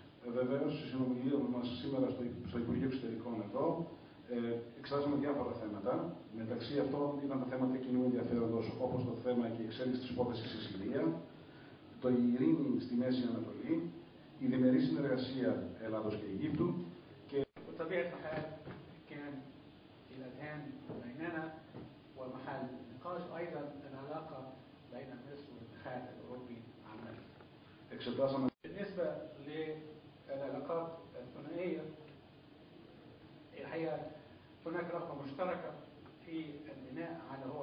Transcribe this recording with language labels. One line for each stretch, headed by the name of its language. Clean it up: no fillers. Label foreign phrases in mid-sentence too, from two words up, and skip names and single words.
Greek: Βεβαίως, στη συνομιλία μας σήμερα στο Υπουργείο Εξωτερικών εδώ, εξετάσαμε διάφορα θέματα. Μεταξύ αυτών ήταν τα θέματα κοινού ενδιαφέροντος, όπως το θέμα και η εξέλιξη της υπόθεσης στη Συρία, το ειρήνη στη Μέση Ανατολή, η διμερή συνεργασία Ελλάδος και Αιγύπτου και.
Arabic: بطبيعة الحال كان في الأذهان بيننا ومحل نقاش أيضا العلاقة بين مصر والاتحاد الأوروبي عامة.
Greek: εξετάσαμε.
Arabic: بالنسبة للعلاقات الثنائية الحقيقة هناك رغبة مشتركة في البناء على هو